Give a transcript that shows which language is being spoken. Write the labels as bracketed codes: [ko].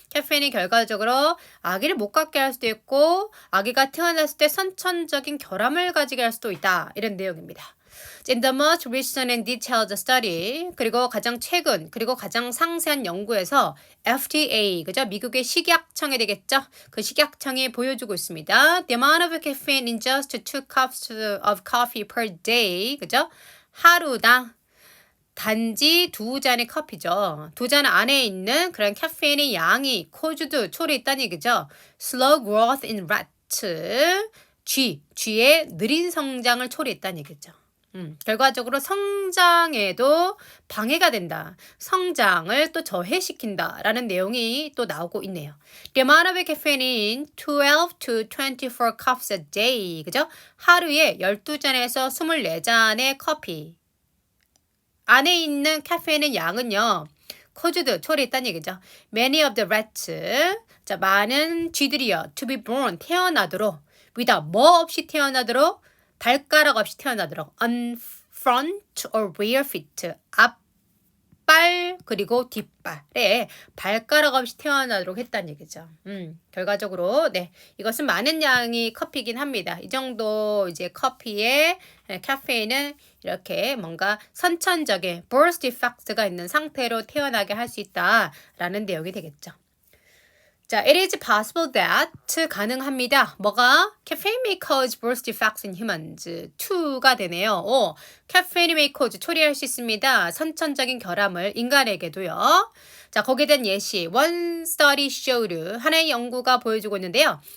[ko] 카페인이 결과적으로 아기를 못 갖게 할 수도 있고, 아기가 태어났을 때 선천적인 결함을 가지게 할 수도 있다. 이런 내용입니다. [en] In the most recent and detailed study, [ko] 그리고 가장 최근, 그리고 가장 상세한 연구에서 FDA, 그죠? 미국의 식약청이 되겠죠? 그 식약청이 보여주고 있습니다. [en] The amount of caffeine in just 2 cups of coffee per day, 그죠? [ko] 하루당 단지 2잔의 커피죠. 2잔 안에 있는 그런 카페인의 양이 caused, 초래했다는 얘기죠. [en] Slow growth in rat, [ko] 쥐의 느린 성장을 초래했다는 얘기죠. 결과적으로 성장에도 방해가 된다. 성장을 또 저해시킨다라는 내용이 또 나오고 있네요. [en] The amount of caffeine 12 to 24 cups a day. [ko] 그죠? 하루에 12잔에서 24잔의 커피 안에 있는 카페인의 양은요, [en] caused, [ko] 초래했다는 얘기죠. [en] Many of the rats, [ko] 자, 많은 쥐들이요, [en] to be born, 태어나도록, without, [ko] 뭐 없이 태어나도록, 발가락 없이 태어나도록, [en] on front or rear feet, [ko] 앞발 그리고 뒷발에 발가락 없이 태어나도록 했다는 얘기죠. 결과적으로 네 이것은 많은 양의 커피이긴 합니다. 이 정도 이제 커피에 카페인은 이렇게 뭔가 선천적인 birth defect가 있는 상태로 태어나게 할 수 있다라는 내용이 되겠죠. [en] 자, it is possible that [ko] 가능합니다. 뭐가? [en] Caffeine may cause birth defects in humans. [ko] 2가 되네요. [en] caffeine may cause [ko] 초래할 수 있습니다. 선천적인 결함을 인간에게도요. 자, 거기에 대한 예시. [en] One study showed [ko] 하나의 연구가 보여주고 있는데요.